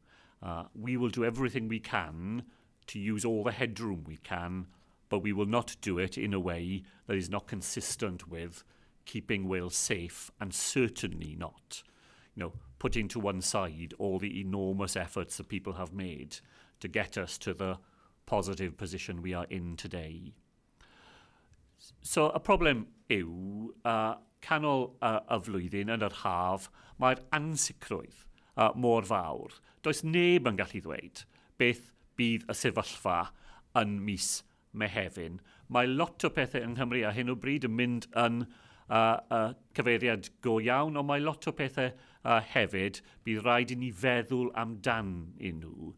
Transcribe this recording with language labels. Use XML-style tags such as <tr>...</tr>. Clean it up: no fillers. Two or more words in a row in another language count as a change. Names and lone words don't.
<en>We will do everything we can to use all the headroom we can, but we will not do it in a way that is not consistent with keeping Wales safe, and certainly not, you know, putting to one side all the enormous efforts that people have made to get us to the positive position we are in today.</en> <cy>So y problem yw, canol y flwyddyn yn yr haf, mae'r ansicrwydd mor fawr. Does neb yn gallu ddweud beth bydd y sefyllfa yn mis Mehefin. Mae lot o pethau yng Nghymru ar hyn o bryd yn mynd yn cyfeiriad go iawn, ond mae lot o pethau hefyd bydd rhaid i ni feddwl amdan nhw.</cy>